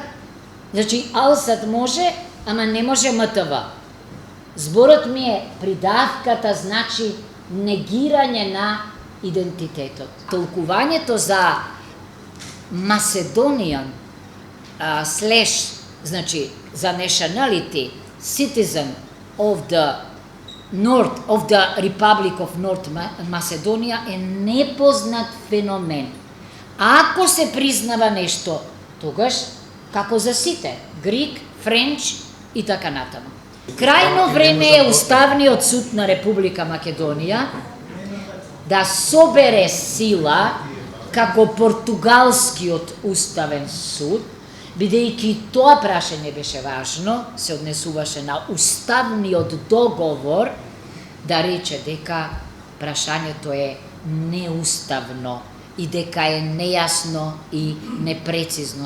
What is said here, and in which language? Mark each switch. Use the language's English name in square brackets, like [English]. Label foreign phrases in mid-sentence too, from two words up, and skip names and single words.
[Macedonian] Значи, Алсат може, ама не може МТВ. Зборот ми е, придавката значи негирање на идентитетот. Толкувањето за Macedonian значи за [English] nationality citizen of the Republic of North Macedonia [Macedonian] е непознат феномен. Ако се признава нешто, тогаш како за сите, [English] Greek, French [Macedonian] и така натаму. Крајно време е Уставниот суд на Република Македонија да собере сила како португалскиот уставен суд, бидејќи тоа прашање беше важно, се однесуваше на уставниот договор, да рече дека прашањето е неуставно и дека е нејасно и непрецизно.